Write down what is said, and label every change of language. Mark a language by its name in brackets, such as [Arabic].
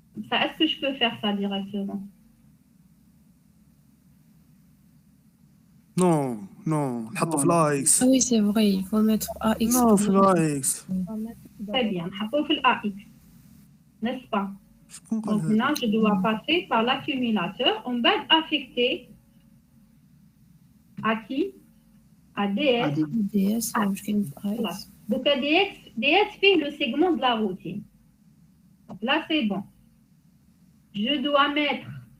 [French] Ça, est-ce que je peux faire ça directement? Non, non, [Arabic] نحطو في لايكس. [French] Ah oui, c'est vrai, il faut mettre AX. Non, [Arabic] في لايكس. [French] Très bien. [Arabic] نحطو في الAX. [French] N'est-ce pas? [Arabic] شكون [French] Donc [Arabic] قال [French] là, je dois passer par l'accumulateur. On va affecter à qui? À DS. DS, je fais une Voilà. AX. Donc, à DS fait le segment de la routine. Donc là, c'est bon. Je dois mettre